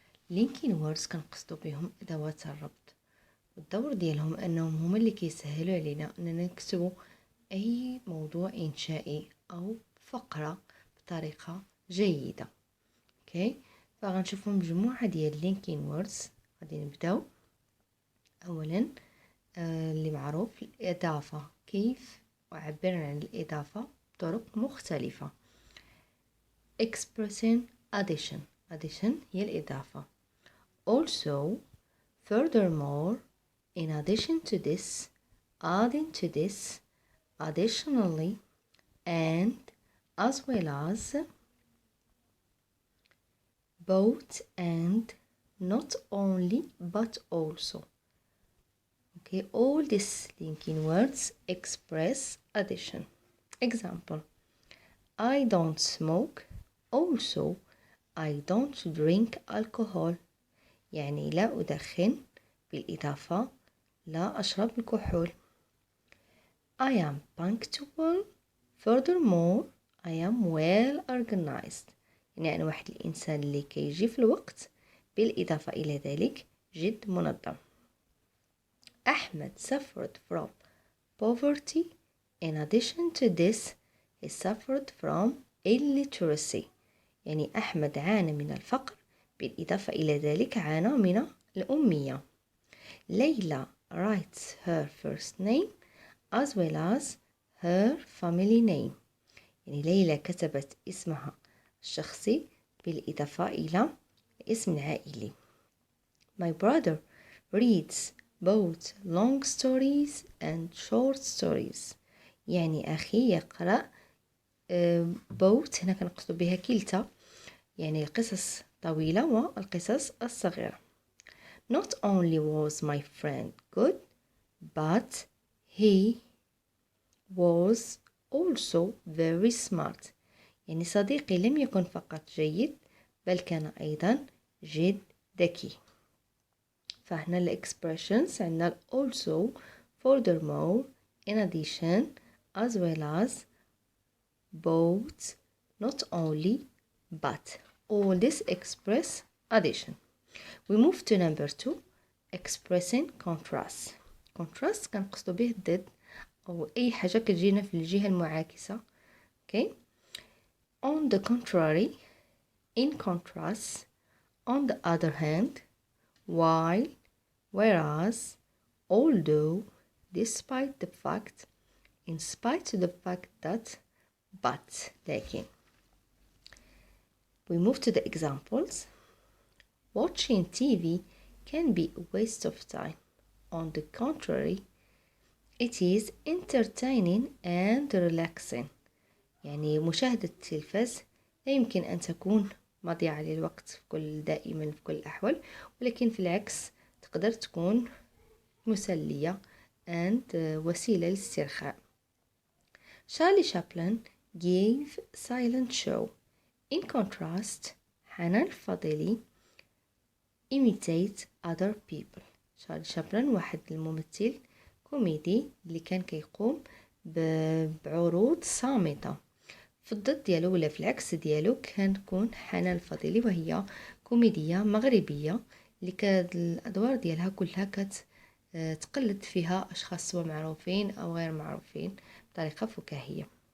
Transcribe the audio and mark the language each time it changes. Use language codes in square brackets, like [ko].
[ar] لينكين ووردز كنقصدوا بهم ادوات الربط، والدور ديالهم انهم هما اللي كيسهلوا علينا اننا نكتبوا اي موضوع انشائي او فقره بطريقه جيده. اوكي، فغنشوفوا مجموعه ديال لينكين ووردز. غادي نبداو اولا اللي معروف الإضافة، كيف أعبر عن الإضافة بطرق مختلفة. [en] expressing addition [ar] هي الإضافة. [en] also, furthermore, in addition to this, adding to this, additionally, and as well as, both and, not only but also. Okay, all these linking words express addition. Example: I don't smoke. Also, I don't drink alcohol. [ar] يعني لا أدخن، بالإضافة لا أشرب الكحول. [en] I am punctual. Furthermore, I am well organized. [ar] يعني أنا واحد الإنسان اللي كيجي في الوقت، بالإضافة إلى ذلك جد منظم. [en] Ahmed suffered from poverty. In addition to this, he suffered from illiteracy. [ar] يعني أحمد عانى من الفقر، بالإضافة إلى ذلك عانى من الأمية. [en] ليلى writes her first name as well as her family name. [ar] يعني ليلى كتبت اسمها الشخصي بالإضافة إلى الاسم العائلي. [en] My brother reads both long stories and short stories. [ar] يعني أخي يقرأ both، هنا كنقصد بها كلتا، يعني القصص طويلة والقصص الصغيرة. [en] Not only was my friend good, but he was also very smart. [ar] يعني صديقي لم يكن فقط جيد، بل كان أيضا جد ذكي. فهنا الإكسبريشنز عندنا [en] also, furthermore, in addition, as well as, both, not only, but. All this express addition. We move to number 2, expressing contrast. [ar] contrast كنقصدو به الضد أو أي حاجة كتجينا في الجهة المعاكسة. [en] Okay. On the contrary, in contrast, on the other hand, while, whereas, although, despite the fact, in spite of the fact that, but, لكن. We move to the examples. Watching TV can be a waste of time. On the contrary, it is entertaining and relaxing. [ar] يعني مشاهدة التلفاز لا يمكن أن تكون مضيعة للوقت دائما في كل الأحوال، ولكن في العكس تقدر تكون مسلية and وسيلة للاسترخاء. [en] Charlie Chaplin gave silent show. In contrast, حنان الفضيلي imitate other people. [ar] شارلي شابلن واحد الممثل كوميدي اللي كان كيقوم بعروض صامتة. في الضد ديالو ولا في العكس ديالو كنكون حنان الفضيلي، وهي كوميدية مغربية اللي كانت الأدوار ديالها كلها تقلد فيها أشخاص سواء معروفين أو غير معروفين بطريقة فكاهية.